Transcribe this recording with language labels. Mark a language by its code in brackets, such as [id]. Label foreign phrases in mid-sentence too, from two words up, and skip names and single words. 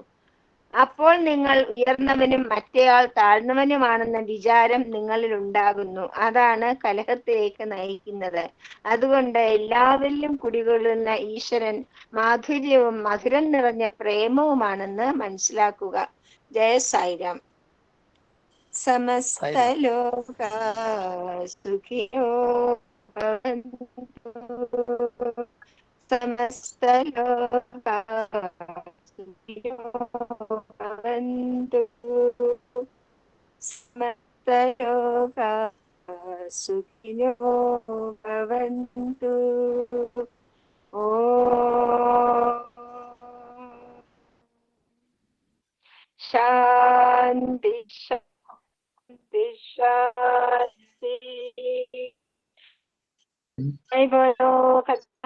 [ml] അപ്പോൾ നിങ്ങൾ ഉയർന്നവനും മറ്റേയാൾ താഴ്ന്നവനുമാണെന്ന വിചാരം നിങ്ങളിൽ ഉണ്ടാകുന്നു. അതാണ് കലഹത്തിലേക്ക് നയിക്കുന്നത്. അതുകൊണ്ട് എല്ലാവരിലും കുടികൊള്ളുന്ന ഈശ്വരൻ മാധുര്യവും മധുരം നിറഞ്ഞ പ്രേമവുമാണെന്ന് മനസ്സിലാക്കുക. [sa] ജയ സായിരാം. സമസ്ത ലോക സുഖിനോ ഭവന്തു. സമസ്ത ലോക സുഖിനോ ഭവന്തു. സമസ്ത ലോക സുഖിനോ ഭവന്തു. ശാന്തി ശാന്തി ശാന്തി. [hi] जय बोलो